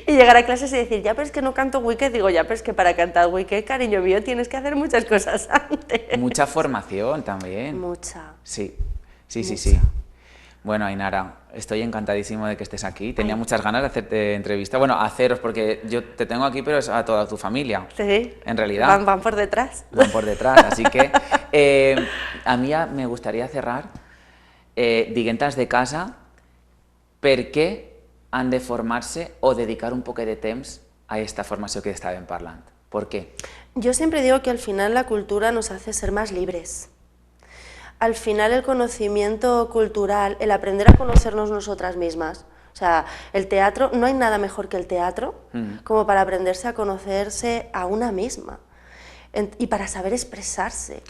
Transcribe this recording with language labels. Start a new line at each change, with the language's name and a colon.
Spanish: Y llegar a clases y decir, ya, pero es que no canto Wicked, digo, ya, pero es que para cantar Wicked, cariño mío, tienes que hacer muchas cosas antes. Mucha formación también. Mucha. Sí, sí, sí, sí. Bueno, Ainara, estoy encantadísimo de que estés aquí. Tenía muchas ganas de hacerte entrevista. Bueno, haceros, porque yo te tengo aquí, pero es a toda tu familia. Sí. En realidad. Van por detrás. Van por detrás. Así que a mi me gustaría cerrar
Catalan: diguent de casa per què han de formar-se o dedicar un poc de temps a esta formació que estàvem parlant.
Spanish: ¿Por qué? Yo siempre digo que al final la cultura nos hace ser más libres. Al final el conocimiento cultural, el aprender a conocernos nosotras mismas, o sea, el teatro, no hay nada mejor que el teatro como para aprenderse a conocerse a una misma y para saber expresarse.